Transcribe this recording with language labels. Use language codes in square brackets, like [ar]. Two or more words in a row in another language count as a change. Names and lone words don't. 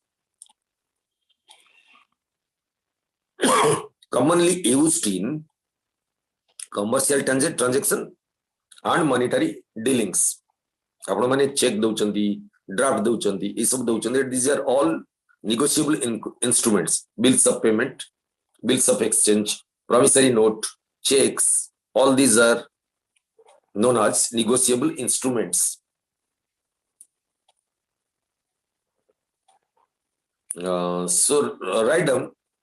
[en] Commonly used in commercial transaction and monetary dealings. [or] ଆପଣ ମାନେ ଚେକ ଦଉଚନ୍ତି, ଡ୍ରାଫ୍ଟ ଦଉଚନ୍ତି, ଈ ସବୁ ଦଉଚନ୍ତି. [en] These are all negotiable instruments. Bills of payment, bills of exchange, promissory note, checks, all these are known as negotiable instruments. Write down.